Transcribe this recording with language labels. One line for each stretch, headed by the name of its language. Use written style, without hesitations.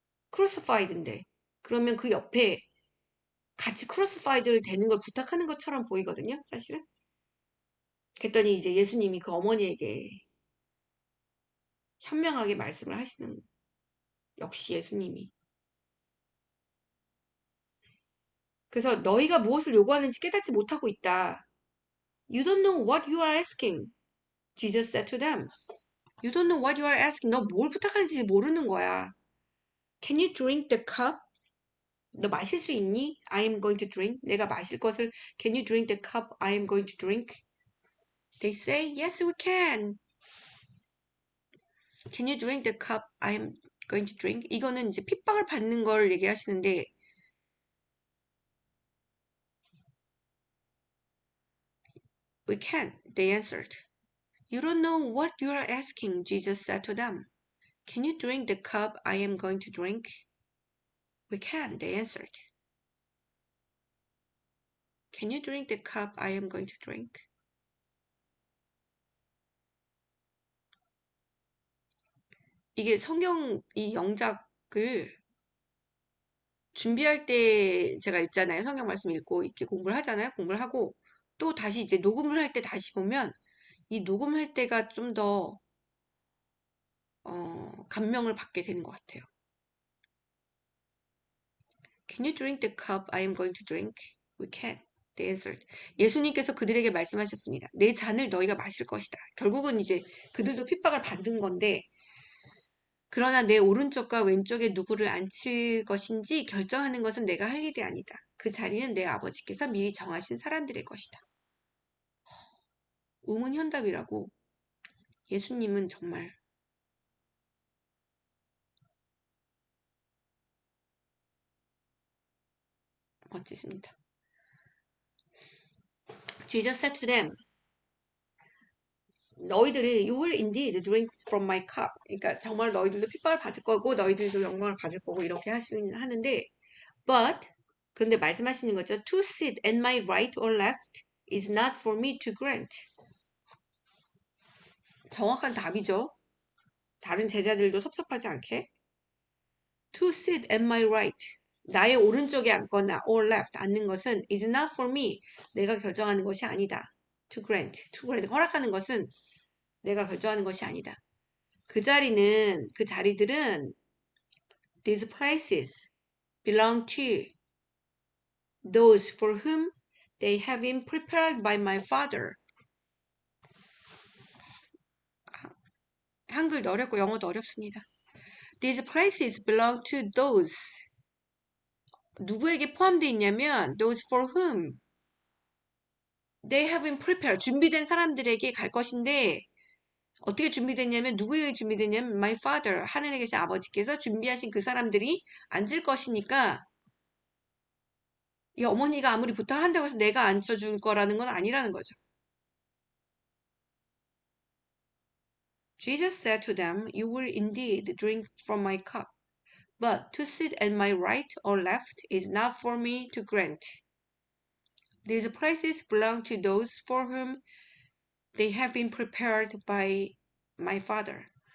Korean: 크루시파이드인데 그러면 그 옆에 같이 크루시파이드를 되는 걸 부탁하는 것처럼 보이거든요. 사실은. 그랬더니 이제 예수님이 그 어머니에게 현명하게 말씀을 하시는 역시 예수님이. 그래서 너희가 무엇을 요구하는지 깨닫지 못하고 있다.
English: You don't know what you are asking. Jesus said to them. You don't know what you are asking.
Korean: 너 뭘 부탁하는지 모르는 거야.
English: Can you drink the cup?
Korean: 너 마실 수 있니?
English: I am going to drink.
Korean: 내가 마실 것을
English: Can you drink the cup I am going to drink? They say, yes, we can. Can you drink the cup I am going to drink?
Korean: 이거는 이제 핍박을 받는 걸 얘기하시는데
English: We can, they answered. You don't know what you are asking, Jesus said to them. Can you drink the cup I am going to drink? We can, they answered. Can you drink the cup I am going to drink?
Korean: 이게 성경 이 영작을 준비할 때 제가 읽잖아요. 성경 말씀 읽고 이렇게 공부를 하잖아요. 공부를 하고 또 다시 이제 녹음을 할 때 다시 보면 이 녹음할 때가 좀 더 감명을 받게 되는 것 같아요.
English: Can you drink the cup I am going to drink? We can. They answered.
Korean: 예수님께서 그들에게 말씀하셨습니다. 내 잔을 너희가 마실 것이다. 결국은 이제 그들도 핍박을 받은 건데 그러나 내 오른쪽과 왼쪽에 누구를 앉힐 것인지 결정하는 것은 내가 할 일이 아니다. 그 자리는 내 아버지께서 미리 정하신 사람들의 것이다. 우문현답이라고. 예수님은 정말 멋지십니다.
English: Jesus said to them,
Korean: 너희들이
English: you will indeed drink from my cup.
Korean: 그러니까 정말 너희들도 핍박을 받을 거고 너희들도 영광을 받을 거고 이렇게 하는데 but 근데 말씀하시는 거죠.
English: To sit at my right or left is not for me to grant.
Korean: 정확한 답이죠. 다른 제자들도 섭섭하지 않게.
English: To sit at my right.
Korean: 나의 오른쪽에 앉거나
English: or left
Korean: 앉는 것은
English: is not for me.
Korean: 내가 결정하는 것이 아니다.
English: To grant. To grant.
Korean: 허락하는 것은 내가 결정하는 것이 아니다. 그 자리들은
English: these places belong to those for whom they have been prepared by my father.
Korean: 한글도 어렵고 영어도 어렵습니다.
English: These places belong to those.
Korean: 누구에게 포함되어 있냐면
English: those for whom they have been prepared.
Korean: 준비된 사람들에게 갈 것인데 어떻게 준비됐냐면 누구에게 준비됐냐면
English: my father.
Korean: 하늘에 계신 아버지께서 준비하신 그 사람들이 앉을 것이니까 이 어머니가 아무리 부탁을 한다고 해서 내가 앉혀줄 거라는 건 아니라는 거죠.
English: Jesus said to them, you will indeed drink from my cup, but to sit at my right or left is not for me to grant. These places belong to those for whom they have been prepared by my father.